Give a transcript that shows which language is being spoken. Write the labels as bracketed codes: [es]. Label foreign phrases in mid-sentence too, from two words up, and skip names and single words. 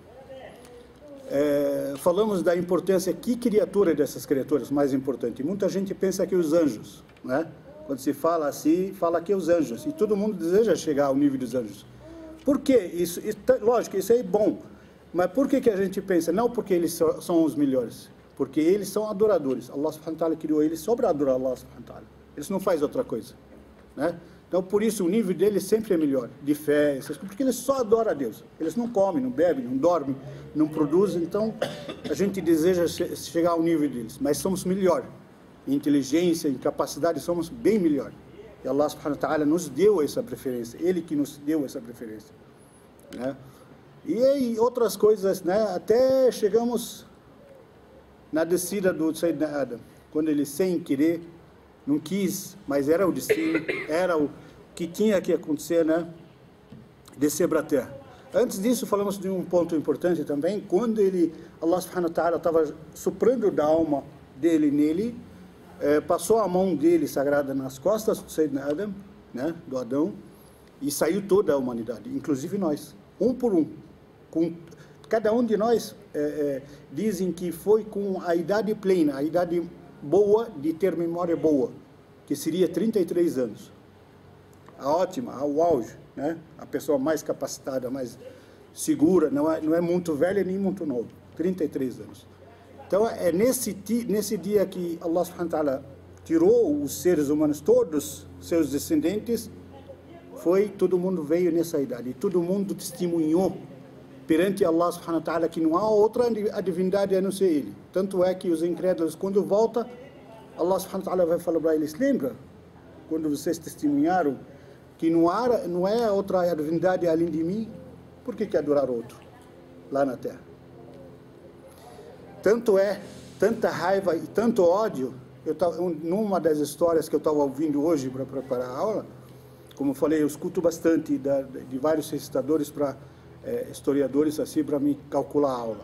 [pt] Falamos da importância, que criatura dessas criaturas, mais importante. Muita gente pensa que os anjos, né? Quando se fala assim, fala que os anjos, e todo mundo deseja chegar ao nível dos anjos. Por quê? Isso, lógico, isso é bom, mas por que a gente pensa? Não porque eles são os melhores, porque eles são adoradores. [ar] الله سبحانه وتعالى [pt] criou eles só para adorar [ar] الله سبحانه وتعالى. [pt] Eles não fazem outra coisa, né? Então, por isso, o nível deles sempre é melhor, de fé, porque eles só adoram a Deus. Eles não comem, não bebem, não dormem, não produzem. Então, a gente deseja chegar ao nível deles, mas somos melhor. Em inteligência, em capacidade, somos bem melhor. E [ar] الله سبحانه وتعالى [pt] nos deu essa preferência, Ele que nos deu essa preferência, né? E aí, outras coisas, né? Até chegamos na descida do Sayyidina Adam, quando ele, sem querer, não quis, mas era o destino, era o que tinha que acontecer, né? descer para a terra. Antes disso, falamos de um ponto importante também, quando [ar] الله سبحانه وتعالى [pt] estava soprando da alma dele nele, passou a mão dele sagrada nas costas do Sayyidina Adam, né, do Adão, e saiu toda a humanidade, inclusive nós, um por um. Cada um de nós dizem que foi com a idade plena, a idade boa de ter memória boa, que seria 33 anos. A ótima, o auge, né? A pessoa mais capacitada, mais segura, não é muito velha nem muito nova, 33 anos. Então, é nesse dia que [ar] الله سبحانه وتعالى [pt] tirou os seres humanos, todos seus descendentes, todo mundo veio nessa idade, e todo mundo testemunhou perante [ar] الله سبحانه وتعالى [pt] que não há outra divindade a não ser Ele. Tanto é que os incrédulos, quando voltam, [ar] الله سبحانه وتعالى [pt] vai falar para eles, lembra? Quando vocês testemunharam que não é outra divindade além de mim, por que adorar outro lá na terra? Tanta raiva e tanto ódio. Numa das histórias que eu estava ouvindo hoje para preparar a aula, como eu falei, eu escuto bastante de vários recitadores, historiadores assim, para me calcular a aula.